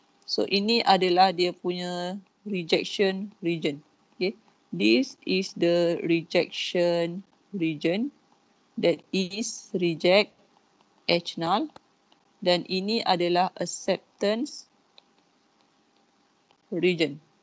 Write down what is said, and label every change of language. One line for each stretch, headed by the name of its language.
Indonesian: So, ini adalah dia punya rejection region.
English: Okay. This is the rejection region. That is reject H null.
Indonesian: Dan ini adalah acceptance region.